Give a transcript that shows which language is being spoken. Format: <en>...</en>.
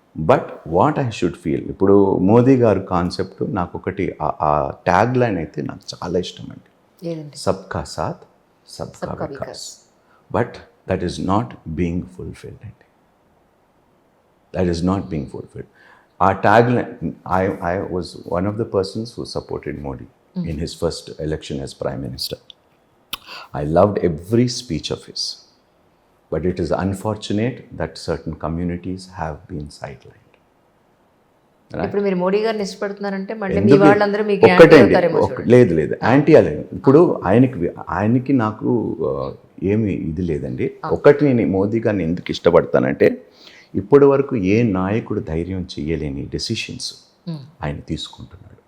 <en>but what I should feel,</en> <te>ఇప్పుడు మోదీ గారు concept నాకు ఒకటి ఆ ట్యాగ్ లైన్ అయితే నాకు చాలా ఇష్టం అండి.</te> <hi>సబ్కా సాత్ సబ్కా Vikas.</hi> <en>But that is not being fulfilled అండి, that is not being fulfilled. ఆ tag line, I was one of the persons who supported Modi in his first election as Prime Minister. I loved every speech of his. But it is unfortunate that certain communities have been sidelined.</en> <te>ఇప్పుడు మీరు మోడీ గారిని ఇష్టపడుతున్నారంటే మళ్ళీ మీ వాళ్ళందరూ మీకు లేదు anti అలేదు. ఇప్పుడు ఆయనకి నాకు ఏమి ఇది లేదండి. ఒకటి నేను మోదీ గారిని ఎందుకు ఇష్టపడతానంటే ఇప్పటి వరకు ఏ నాయకుడు ధైర్యం చేయలేని డెసిషన్స్ ఆయన తీసుకుంటున్నాడు.</te>